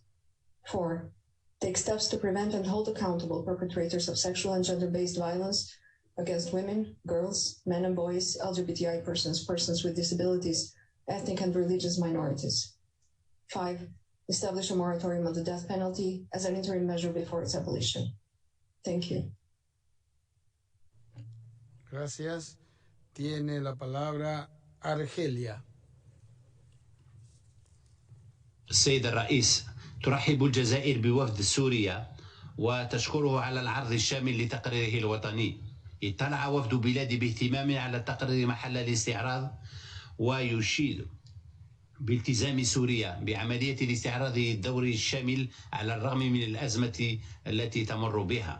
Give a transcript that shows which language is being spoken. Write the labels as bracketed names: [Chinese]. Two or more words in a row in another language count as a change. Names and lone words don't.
[English] 4, take steps to prevent and hold accountable perpetrators of sexual and gender-based violence against women, girls, men and boys, LGBTI persons, persons with disabilities, ethnic and religious minorities. 5, establish a moratorium on the death penalty as an interim measure before its abolition. Thank you. [Spanish] Gracias. Tiene la palabra Argelia. [Arabic] السيد الرئيس، ترحب الجزائر بوفد سوريا وتشكره على العرض الشامل لتقريره الوطني. اطلع وفد بلاد باهتمام على التقرير محل الاستعراض ويشيد بالتزام سوريا بعملية الاستعراض الدوري الشامل على الرغم من الأزمة التي تمر بها.